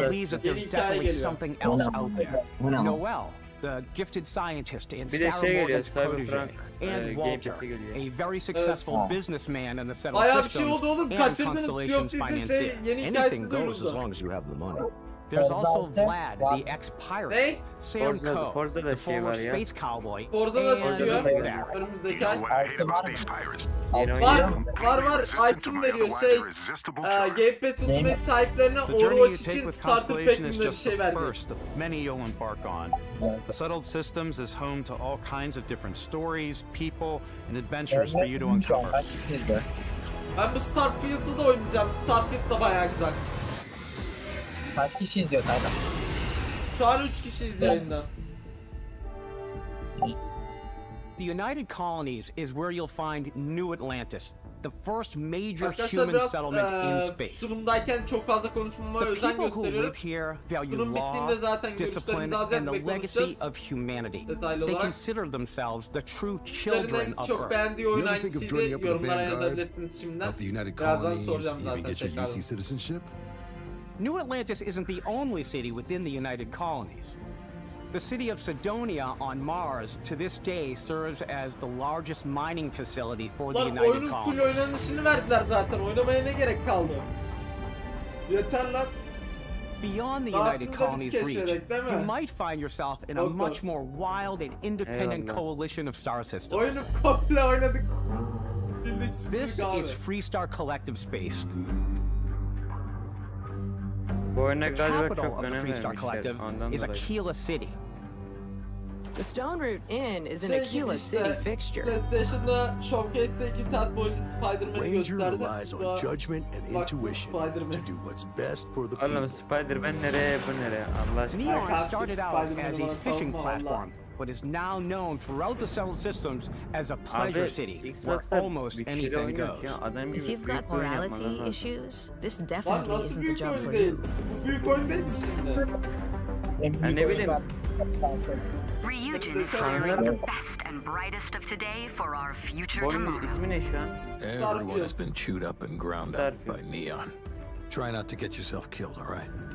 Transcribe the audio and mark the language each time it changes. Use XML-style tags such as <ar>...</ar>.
<en>believes that there's definitely something else out there. Noel, the gifted scientist and Sarah Morgan's protege, and Walter, a very successful businessman in the settled systems and Constellation's financier. Anything goes as long as you have the money. There's also Vlad, the ex-pirate, Sam Coe, the former space cowboy, and</en> <tr>önümüzdeki ay. Var item veriyor Game Pass Ultimate sahiplerine Overwatch için starter pack bir şey verecek.</tr> <en>Many you'll embark on. The settled systems is home to all kinds of different stories, people, and adventures for you to uncover.</en> <tr>Ben bu Starfield'ı da oynayacağım. Starfield da bayağı güzel. Kaç kişi izliyor Taylan? Şu an 3 kişi izliyor yayında.</tr> <en>The United Colonies is where you'll find New Atlantis, the first major</en> <tr>Arkadaşlar</tr> <en>human settlement in space.</en> <tr>Sunumdayken çok fazla konuşmama özen gösteriyorum. Sunum bittiğinde zaten görüşlerimizi alacağız ve konuşacağız.</tr> <en>They consider themselves the true children of</en> <tr>çok beğendiği oyun hangisiydi yorumlara yazabilirsiniz şimdiden. Birazdan soracağım zaten tekrar.</tr> <en>New Atlantis isn't the only city within the United Colonies. The city of Cydonia on Mars to this day serves as the largest mining facility for the United</en> <tr>Colonies. Oyunun full</tr> <en>Colonies.</en> <tr>oynanışını verdiler zaten. Oynamaya ne gerek kaldı? Yeter lan.</tr> <en>Beyond the United Colonies reach, you might find yourself in a much more wild and independent coalition of star systems.</en> <tr>Oyunu komple oynadık.</tr> <en>This is Freestar Collective Space. The capital of the Freestar Collective is Aquila City. The Stone Root Inn is an Aquila City fixture.</en> <tr>PlayStation'da Showcase'de 2 saat boyunca Spider-Man'i gösterdi.</tr> <en>Ranger relies on judgment and intuition to do what's best for the people.</en> <tr>Spider-Man nereye bu nereye Allah aşkına.</tr> <en>Neon started out as a fishing platform, but is now known throughout the settled systems as a pleasure city where almost anything goes. If you've got morality issues, this definitely isn't the job for you.</en> <tr>Büyük oyun değil mi şimdi? Ne bileyim.</tr> <en>Ryujin is hiring the best and brightest of today for our future tomorrow.</en> <tr>İsmi ne şu an?</tr> <en>Everyone has been chewed up and ground up by Neon. Try not to get yourself killed, all right?</en>